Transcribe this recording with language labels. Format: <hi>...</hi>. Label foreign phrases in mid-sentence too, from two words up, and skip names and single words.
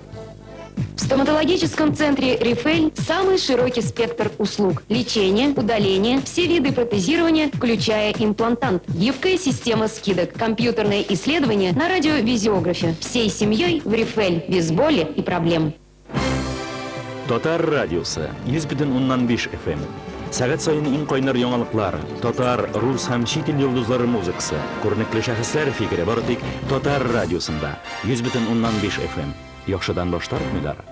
<ru>В стоматологическом центре «Рифель» самый широкий спектр услуг. Лечение, удаление, все виды протезирования, включая имплантант. Гибкая система скидок, компьютерное исследование на радиовизиографе. Всей семьей в «Рифель» без боли и проблем.</ru> <tt>Тотар радиосы 100,5 FM. Сәгать сайын иң кайнар яңалыклар, татар, рус һәм чит ил йолдызлары музыкасы, күренекле шәхесләр фикере бары тик Татар радиосында 100,5 FM. Яхшыдан баштармыйлар.</tt>